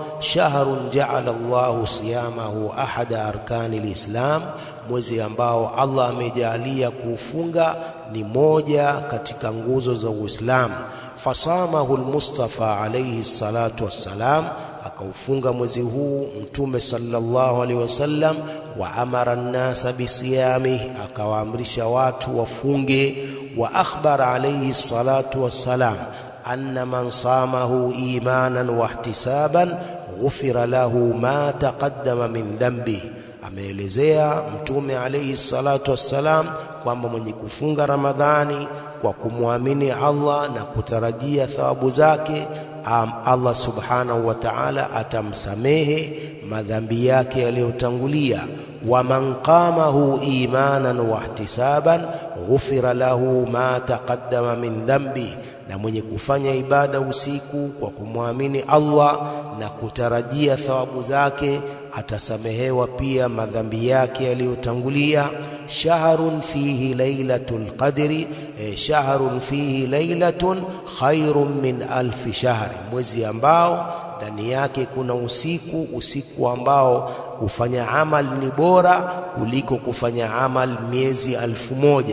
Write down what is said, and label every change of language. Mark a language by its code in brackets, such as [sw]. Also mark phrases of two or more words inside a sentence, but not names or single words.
[ar] شهر جعل الله صيامه أحد أركان الإسلام, [sw] mwezi ambao Allah amejalia kuufunga ni moja katika nguzo za Uislamu. [ar] فصامه المصطفى عليه الصلاة والسلام, [sw] akaufunga mwezi huu Mtume [ar] صلى الله عليه وسلم. وأمر الناس بصيامه, [sw] akawaamrisha watu wafunge. [ar] وأخبر عليه الصلاة والسلام أن من صامه إيمانا واحتسابا غفر له ما تقدم من ذنبه, [sw] ameelezea Mtume [ar] عليه الصلاة والسلام [sw] kwamba mwenye kufunga Ramadhani kwa kumwamini Allah na kutarajia thawabu zake, Allah [ar] سبحانه وتعالى [sw] atamsamehe madhambi yake yaliyotangulia. [ar] ومن قامه إيمانا واحتسابا غفر له ما تقدم من ذنبه, [sw] na mwenye kufanya ibada usiku kwa kumwamini Allah na kutarajia thawabu zake atasamehewa pia madhambi yake yaliyotangulia. [ar] شهر فيه ليلة القدر، شهر فيه ليلة خير من ألف شهر, [sw] mwezi ambao ndani yake kuna usiku ambao kufanya amal ni bora kuliko kufanya amal miezi 1000.